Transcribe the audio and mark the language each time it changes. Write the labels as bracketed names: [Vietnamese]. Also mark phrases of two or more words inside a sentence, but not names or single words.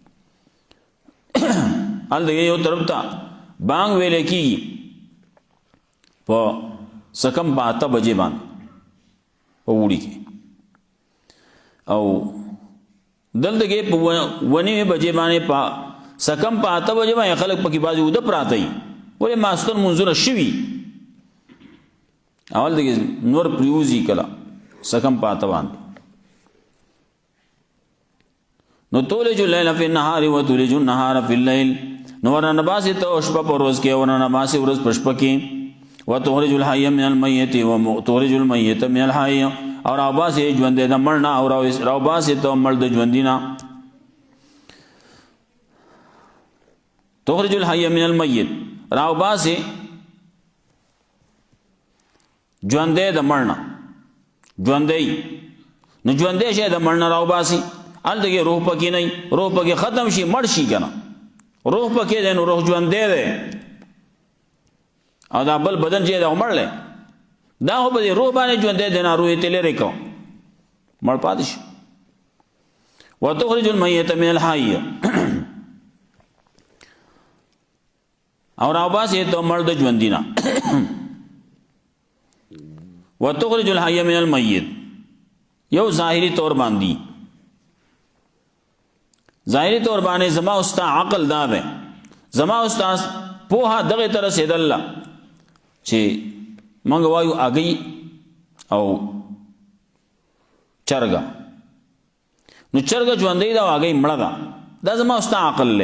[Pashto] هلته یو طرف ته بانګ ویلې کېږي په سکم په 8 بجې باندې په وړي کې، او دلته کې په 9 بجې باندې په سکم په 8 بجې باندې خلک پکې بعضې اوده پراته وي، ولې ماستر منځونه شوي، اول دغې نور پریوزي کله سکم په 8 باندې. نو [Arabic] تولج اللیل فی النهار وتولج النهار فی اللیل، [Pashto] نو ورنه باسي ته شپه په ورځ کې، ورنه باسي ورځ په شپه کې. [Arabic] وتخرج الحي من الميت وتخرج الميت من الحي، [Pashto] او راوباسي ژوندې د مړ نه، او راوباسي ته مړ د ژوندي نه. [Arabic] تخرج الحي من الميت، [Pashto] راوباسي ژوندې د مړ نه، ژوندې نو ژوندې شي د مړ نه راوباسي. هلته کې روح پکې نه، روح پکې ختم شي مړ شي که نه، روح پکې دی نو روح ژوندې دی، او دا بل بدن چې دا مړ دی دا خو په دې روح باندې ژوندی دی نه، روح یې ته لرې کړه مړ پاتې شي. [Arabic] وتخرج المیت من الحی، [Pashto] او راوباسي ته مړ د ژوندي نه. [Arabic] وتخرج الحی من المیت، [Pashto] یو ظاهري طور باندې، ظاهري طور باندې زما استا عقل دا دی، زما استا پوها دغه ته رسېدله چې موږ وایو اګۍ او چرګه، نو چرګه ژوندۍ ده او اګۍ مړه ده، دا زما استا عقل دی.